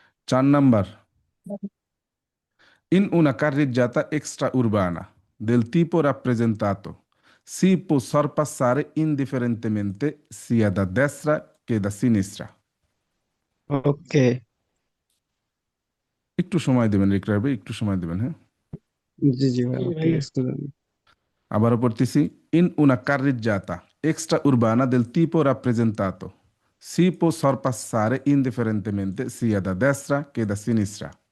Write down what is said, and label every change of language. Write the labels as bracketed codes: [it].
[bn] 4 number, [it] in una carreggiata extraurbana del tipo rappresentato si può sorpassare indifferentemente sia da destra che da sinistra. [bn] ওকে। একটু সময় দেবেন রিকরা ভাই, একটু সময় দেবেন, হ্যাঁ? জি জি ভাই, ঠিক আছে। আবারও পড়তেছি। [it] In una carreggiata extraurbana del tipo rappresentato si può sorpassare indifferentemente sia da destra che da sinistra.